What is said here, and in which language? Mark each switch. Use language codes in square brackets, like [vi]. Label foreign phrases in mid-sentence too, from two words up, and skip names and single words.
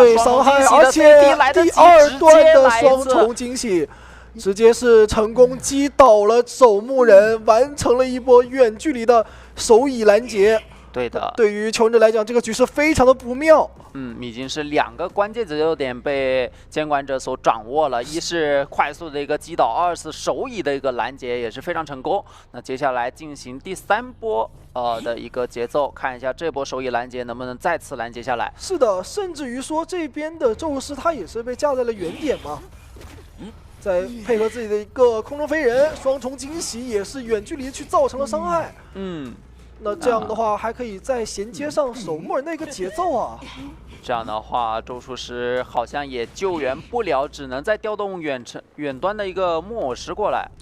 [zh] 對，傷害，而且第2段的雙重驚喜，直接是成功擊倒了守墓人，完成了一波遠距離的手椅攔截。對的，對於求生者來講，這個局勢非常的不妙。已經是2個關鍵節奏點被監管者所掌握了，一是快速的一個擊倒，二是手椅的一個攔截也是非常成功。那接下來進行第3波的一個節奏，看一下這波手椅攔截能不能再次攔截下來。是的，甚至於說這邊的咒師他也是被架在了原點嘛。再配合自己的一個空中飛人，雙重驚喜也是遠距離去造成了傷害。那這樣的話，還可以再銜接上守墓人的一個節奏啊。這樣的話，咒術師好像也救援不了，只能再調動遠端的一個木偶師過來。